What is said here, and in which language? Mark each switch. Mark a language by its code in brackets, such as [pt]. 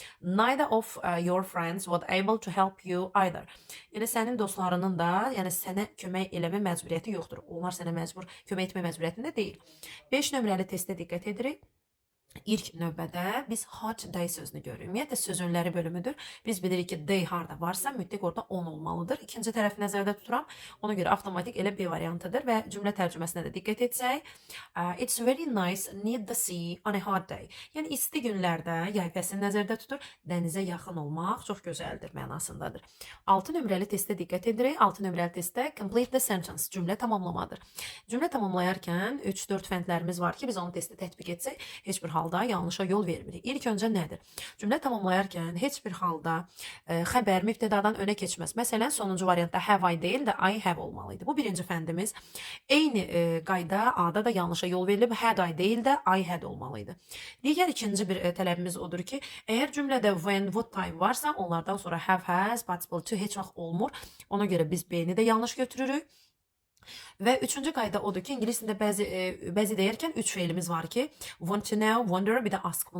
[en] Neither of your friends was able to help you either. [az] Yəni sənin dostlarının da, yəni sənə kömək eləmə məcburiyyəti yoxdur. Onlar sənə kömək etmə məcburiyyətində deyil. 5 nömrəli testə diqqət edirik. İlk növbədə biz [en] hot day [az] sözünü görürük. Ümumiyyətlə sözünləri bölümüdür. Biz bilirik ki, day harda varsa mütləq orada on olmalıdır. İkinci tərəfi nəzərdə tuturam. Ona görə avtomatik elə B variantıdır və cümlə tərcüməsinə də diqqət etsək. [en] It's very nice near the sea on a hot day. [az] Yəni isti günlərdə yay fəslini nəzərdə tutur. Dənizə yaxın olmaq çox gözəldir mənasındadır. 6 nömrəli testə diqqət edirik. 6 nömrəli testdə [en] complete the sentence [az] cümlə tamamlamadır. Cümlə tamamlayarkən 3-4 fəndlərimiz var ki, biz onu testdə tətbiq etsək, heç bir halda yanlışa yol vermirik. İlk öncə nədir? Cümlə tamamlayarkən heç bir halda xəbər mübtədadan önə keçməz. Məsələn, sonuncu variantda [en] have I [az] deyil də [en] I have [az] olmalıydı. Bu birinci fəndimiz. Eyni qayda A-da da yanlışa yol verilib. [en] Had I [az] deyil də [en] I had [az] olmalıydı. Digər ikinci bir tələbimiz odur ki, əgər cümlədə when, [en] what time [az] varsa, onlardan sonra have, has, participle to heç vaxt olmur. Ona görə biz B-ni də yanlış götürürük. Və üçüncü qayda odur ki, ingilis dilində bəzi deyərkən 3 fe'limiz var ki, [en] want to know, [az] wonder, bir də ask.